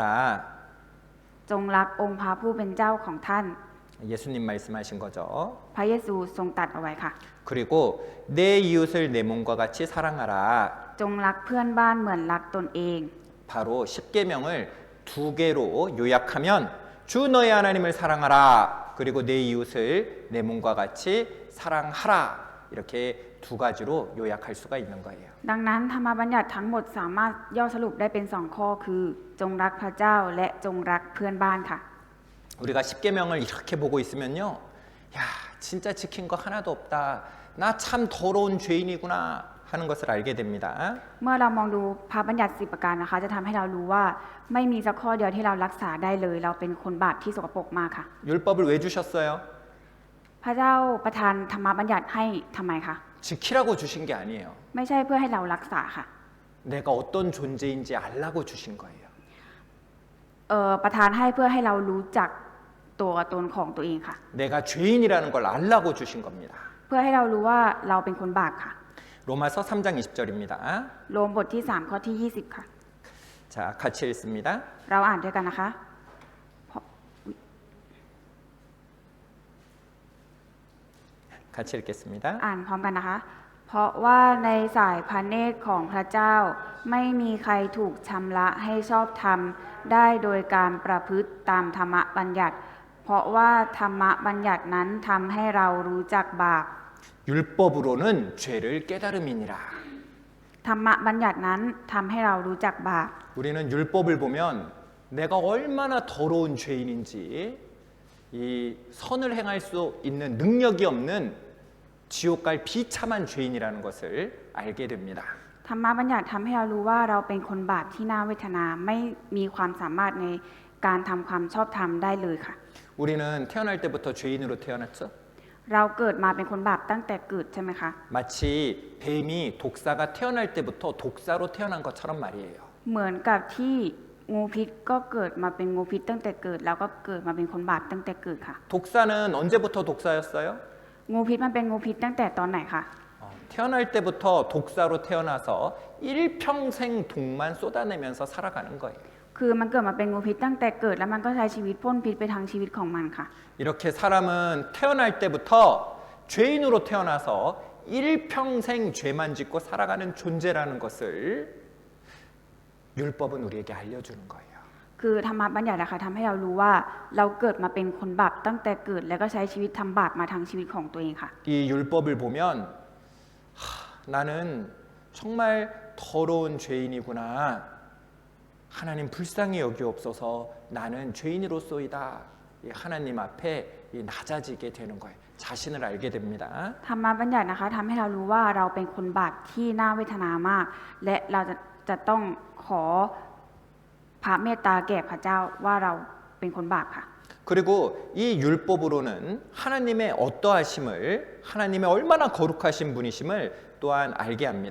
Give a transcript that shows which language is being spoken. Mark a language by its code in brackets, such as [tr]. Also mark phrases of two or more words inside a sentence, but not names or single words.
[th] จงรักองค์พระผู้เป็นเจ้าของท่าน [ko] 예수님 말씀하신 거죠. [th] พระเยซูทรงตรัสเอาไว้ค่ะ [ko] 그리고 내 이웃을 내 몸과 같이 사랑하라. [th] จงรักเพื่อนบ้านเหมือนรักตนเอง [ko] 바로 10계명을 두 개로 요약하면 주 너의 하나님을 사랑하라. 그리고 내 이웃을 내 몸과 같이 사랑하라. 이렇게 두 가지로 요약할 수가 있는 거예요. [th] ดังนั้นธรรมบัญญัติทั้งหมดสามารถย่อสรุปได้เป็น2ข้อคือจงรักพระเจ้าและจงรักเพื่อนบ้านค่ะ [ko] 우리가 10계명을 이렇게 보고 있으면요. 야, 진짜 지킨 거 하나도 없다. 나 참 더러운 죄인이구나 하는 것을 알게 됩니다. [th] เมื่อเรามองดูพระบัญญัติ10ประการนะคะ จะทำให้เรารู้ว่าไม่มีสักข้อเดียวที่เรารักษาได้เลย เราเป็นคนบาปที่สกปรกมากค่ะ [ko] 율법을 왜 주셨어요? [th] พระเจ้าประทานธรรมบัญญัติให้ทำไมคะ [ko] 지키라고 주신 게 아니에요. [th] ไม่ใช่เพื่อให้เรารักษาค่ะ [ko] 내가 어떤 존재인지 알라고 주신 거예요. [th] ประทานให้เพื่อให้เรารู้จักตัวตนของตัวเองค่ะ [ko] 내가 죄인이라는 걸 알라고 주신 겁니다. [th] เพื่อให้เรารู้ว่าเราเป็นคนบาปค่ะ [ko] 로마서 3장 20절입니다. [th] โรมบทที่3ข้อที่20ค่ะ [ko] 자, 같이 읽습니다. [th] เราอ่านด้วยกันนะคะ [ko] 같이 읽겠습니다. [th] อ่านพร้อมกันนะคะ เพราะว่าในสายพระเนตรของพระเจ้าไม่มีใครถูกชำระให้ชอบธรรมได้โดยการประพฤติตามธรรมบัญญัติ เพราะว่าธรรมบัญญัตินั้นทำให้เรารู้จักบาป [ko] 율법으로는 죄를 깨달음이니라. [th] ธรรมบัญญัตินั้นทำให้เรารู้จักบาป [ko] 우리는 율법을 보면 내가 얼마나 더러운 죄인인지 이 선을 행할 수 있는 능력이 없는 지옥 갈 비참한 죄인이라는 것을 알게 됩니다. [th] ธรรมบัญญัติทำให้เรารู้ว่าเราเป็นคนบาปที่น่าเวทนาไม่มีความสามารถในการทำความชอบธรรมได้เลยค่ะ [ko] 우리는 태어날 때부터 죄인으로 태어났죠. [th] เราเกิดมาเป็นคนบาปตั้งแต่เกิดใช่ไหมคะ [ko] 마치 뱀이 독사가 태어날 때부터 독사로 태어난 것처럼 말이에요. [th] เหมือนกับที่งูพิษก็เกิดมาเป็นงูพิษตั้งแต่เกิดแล้วก็เกิดมาเป็นคนบาปตั้งแต่เกิดค่ะ [ko] 독사는 언제부터 독사였어요? [th] งูพิษมันเป็นงูพิษตั้งแต่ตอนไหนคะ [ko] 태어날 때부터 독사로 태어나서 일평생 독만 쏟아내면서 살아가는 거예요. [th] คือมันเกิดมาเป็นงูพิษตั้งแต่เกิดแล้วมันก็ใช้ชีวิตพ่นพิษไปทางชีวิตของมันค่ะ [ko] 이렇게 사람은 태어날 때부터 죄인으로 태어나서 일평생 죄만 짓고 살아가는 존재라는 것을 율법은 우리에게 알려주는 거예요. [th] คือธรรมบัญญัตินะคะทำให้เรารู้ว่าเราเกิดมาเป็นคนบาปตั้งแต่เกิดแล้วก็ใช้ชีวิตทำบาปมาทางชีวิตของตัวเองค่ะ [ko] 이 율법을 보면 나는 정말 더러운 죄인이구나. 하나님 불쌍히 여기옵소서. 나는 죄인으로서이다. 하나님 앞에 낮아지게 되는 거예요. 자신을 알게 됩니다. [th] ธรรมบัญญัตินะคะทำให้เรารู้ว่าเราเป็นคนบาปที่น่าเวทนามาก และเราจะต้องขอระเมตตาแก่พระเจ้าว่าเราเป็นคนบาปค่ะ [ko] 그리고 이 율법으로는 하나님의 어떠하심을 하나님의 얼마나 거룩하신 분이심을 또한 알게 합니다.